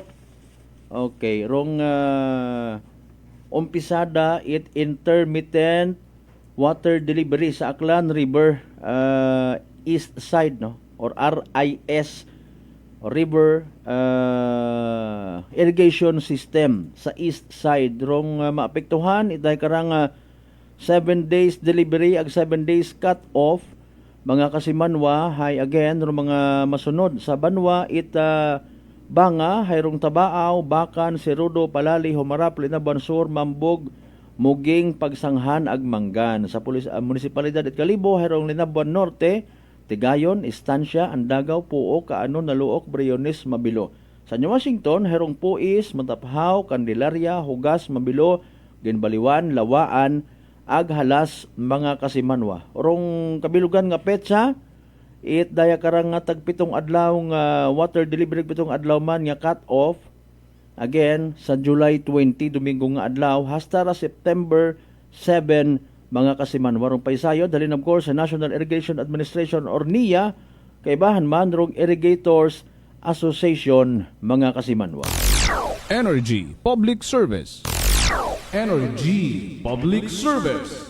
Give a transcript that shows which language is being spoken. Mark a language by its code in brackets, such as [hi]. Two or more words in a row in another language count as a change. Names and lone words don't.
[akl] Okay, rong umpisada [en] intermittent water delivery [akl] sa Aklan River [en] east side, [akl] no? [en] Or RIS River irrigation system sa east side. [akl] Rong maapektuhan itay karang 7 [en] days delivery [akl] ag 7 [en] days cut off [akl] mga kasimanwa. Hay again rong mga masunod sa Banwa Banga, hayrong Tabaaw, Bakan, Cerudo, Palali, Humarap, Linaban Sur, Mambog, Muging, Pagsanghan ag Manggan. Sa munisipalidad at Kalibo, hayrong Linaban Norte, Tigayon, Estancia, Andagaw, Puo, Kaano, Naluok, Briones, Mabilo. Sa New Washington, herong Puis, Mataphaw, Candelaria, Hugas, Mabilo, Ginbaliwan, Lawaan, Aghalas, mga kasimanwa. Orong kabilugan nga petsa, daya karang nga tagpitong adlaw nga [en] water delivery [akl] pitong adlaw man nga [en] cut off. [akl] Again, sa July 20, Domingo nga adlaw, hasta September 7, mga kasiman. Warong paysayod, halin [en] of course [akl] sa National Irrigation Administration or NIA, kaibahan man rong Irrigators Association, mga kasimanwa. [en] Energy Public Service. Energy Public Service.